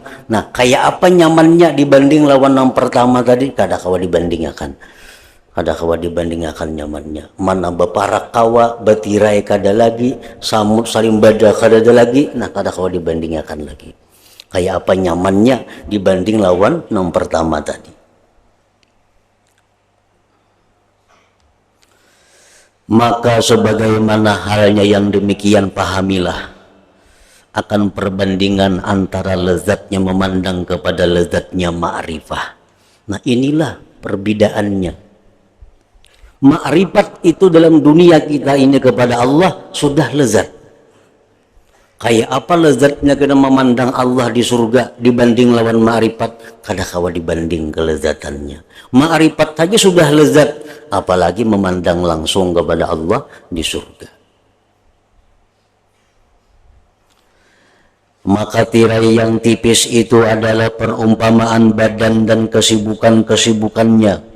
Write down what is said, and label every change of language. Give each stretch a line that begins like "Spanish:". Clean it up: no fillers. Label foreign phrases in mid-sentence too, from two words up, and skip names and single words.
Banjar: Nah, kayak apa nyamannya dibanding lawan yang pertama tadi? Kada kawa dibandingkan nyamannya. Mana beparak kawa betirai kada lagi, samut salimbada kada ada lagi. Nah, kada kawa dibandingkan lagi. Kayak apa nyamannya dibanding lawan yang pertama tadi.
Indonesian: Maka sebagaimana halnya yang demikian, pahamilah akan perbandingan antara lezatnya memandang kepada lezatnya ma'rifah. Nah, inilah perbedaannya. Ma'rifat itu dalam dunia kita ini kepada Allah sudah lezat.
Banjar: Kayak apa lezatnya kita memandang Allah di surga dibanding lawan ma'rifat? Kada kawa dibanding kelezatannya.
Indonesian: Ma'rifat saja sudah lezat, apalagi memandang langsung kepada Allah di surga. Maka tirai yang tipis itu adalah perumpamaan badan dan kesibukan-kesibukannya.